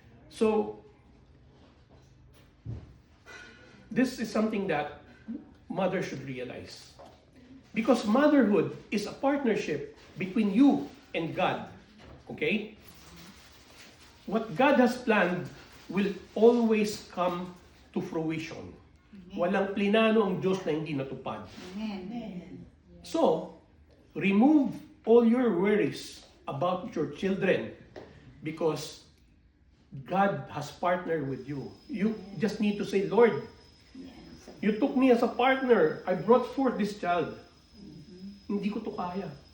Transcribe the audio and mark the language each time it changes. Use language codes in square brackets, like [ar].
[en] So, this is something that mothers should realize. Because motherhood is a partnership between you and God. Okay? What God has planned will always come to fruition. [tl] Walang plinano ang Diyos na hindi natupad. [en] Amen. So, remove all your worries about your children because God has partnered with you. You just need to say, Lord, you took me as a partner. I brought forth this child. [tl] Hindi ko to kaya.